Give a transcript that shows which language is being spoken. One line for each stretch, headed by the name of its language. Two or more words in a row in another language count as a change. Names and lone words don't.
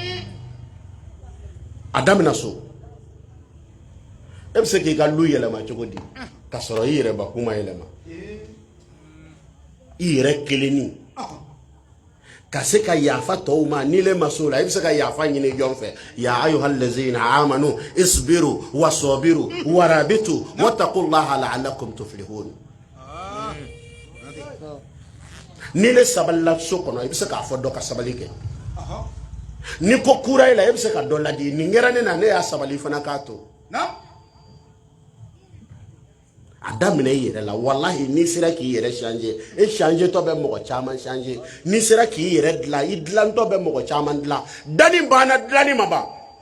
Bambara: a daminɛ so e bɛ se k'i ka lu yɛlɛma cogo di ka sɔrɔ i yɛrɛ bakun ma yɛlɛma i yɛrɛ kelenni ka se ka yafa tɔw ma n'i le ma s'o la i bɛ se ka yafa ɲini jɔn fɛ
Arabic: يا أيها الذين آمنوا اصبروا وصابروا ورابطوا واتقوا الله لعلكم تفلحون
Bambara: n'i le sabalila so kɔnɔ i bɛ se k'a fɔ dɔ ka sabali kɛ ni ko kura i la i bɛ se ka dɔ ladi nin kɛra ne na ne y'a sabali fana k'a to a daminɛ i yɛrɛ la wallahi n'i sera k'i yɛrɛ changer e changer tɔ bɛ mɔgɔ caman changer n'i sera k'i yɛrɛ dilan i dilantɔ bɛ mɔgɔ caman dilan dani banna dilanni ma ban